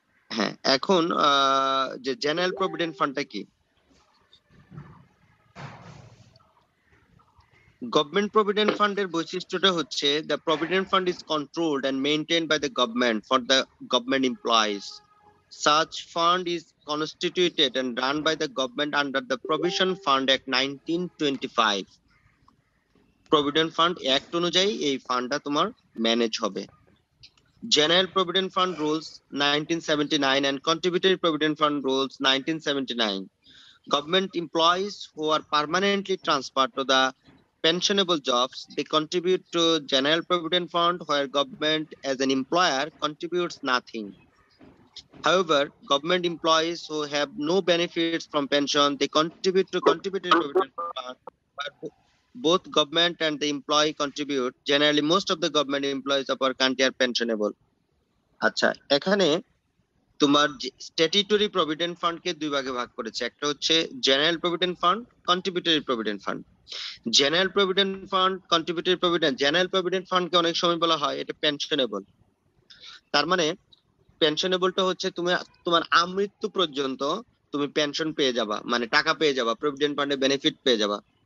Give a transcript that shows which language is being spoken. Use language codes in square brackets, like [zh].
[bn] হ্যাঁ, এখন যে জেনারেল প্রভিডেন্ট ফান্ডটা কি? গভর্নমেন্ট প্রভিডেন্ট ফান্ডের বৈশিষ্ট্যটা হচ্ছে [en] The provident fund is controlled and maintained by the government for the government employees. Such fund is constituted and run by the government under the Provision Fund Act 1925. [bn] Provident Fund Act অনুযায়ী এই ফান্ডটা তোমার manage হবে। [en] General Provident Fund Rules 1979 and Contributory Provident Fund Rules 1979. Government employees who are permanently transferred to the pensionable jobs, they contribute to General Provident Fund, where government as an employer contributes nothing. However, government employees who have no benefits from pension, they contribute to contributory provident fund. But both government and the employee contribute. Generally, most of the government employees of our country are pensionable. [bn] আচ্ছা, এখানে তোমার statutory provident ফান্ডকে 2 ভাগে ভাগ করেছে, একটা হচ্ছে general provident fund, contributory provident fund. General provident fund, contributory provident, general provident ফান্ডকে অনেক সময় বলা হয় এটা পেনশনেবল। তার মানে পেনশনেবলটা হচ্ছে তুমি তোমার আমৃত্যু পর্যন্ত তুমি পেনশন পেয়ে যাবা, মানে টাকা পেয়ে যাবা, প্রভিডেন্ট ফান্ডে বেনিফিট পেয়ে যাবা।